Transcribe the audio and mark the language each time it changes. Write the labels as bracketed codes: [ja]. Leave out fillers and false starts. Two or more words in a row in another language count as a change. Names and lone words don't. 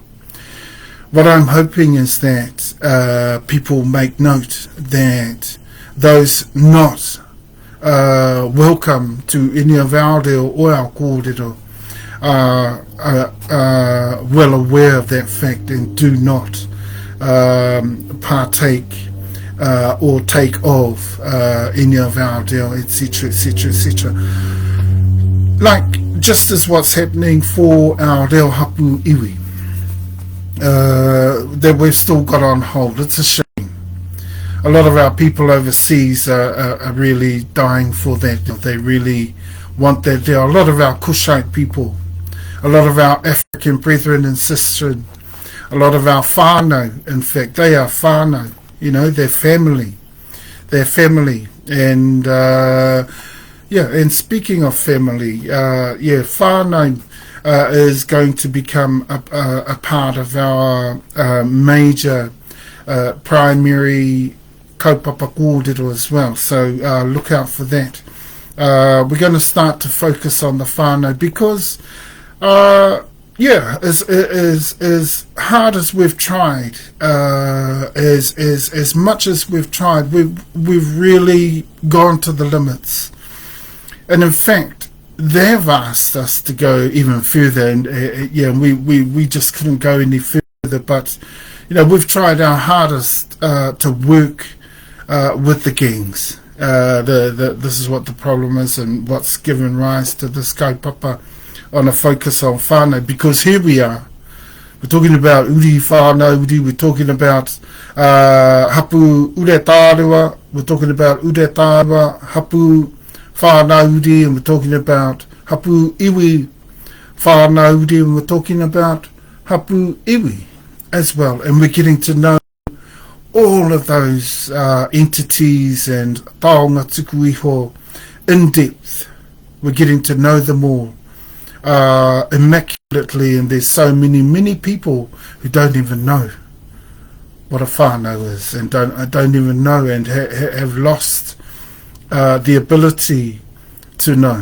[en] What I'm hoping is that people make note that those not welcome to any of our reo or our kōrero are well aware of that fact and do not partake or take of any of our reo, etc., etc., etc. Like just as what's happening for our [mi] reo hapu iwi, [en] that we've still got on hold. It's a shame. A lot of our people overseas are really dying for that. They really want that. There are a lot of our Cushite people, a lot of our African brethren and sisters, a lot of our whānau. In fact, they are whānau. You know, they're family. They're family. And and speaking of family, whānau is going to become a part of our major primary [mi] kaupapa kōrero [en] as well. So look out for that. We're going to start to focus on the whānau because as hard as we've tried, as much as we've tried, we've really gone to the limits. And in fact, they've asked us to go even further, and we just couldn't go any further. But we've tried our hardest to work with the gangs. This is what the problem is, and what's given rise to this kaupapa on a focus on whānau, because here we are. We're talking about [mi] uri whānau uri, [en] we're talking about [mi] hapu uretārewa, [en] we're talking about uretārewa, [mi] hapu whānau uri, [en] and we're talking about [mi] hapu iwi whānau uri, [en] and we're talking about [mi] hapu iwi [en] as well. And we're getting to know all of those entities and [mi] taonga tuku iho [en] in depth. We're getting to know them all immaculately, and there's so many people who don't even know what a whānau is, and don't even know, and have lost the ability to know.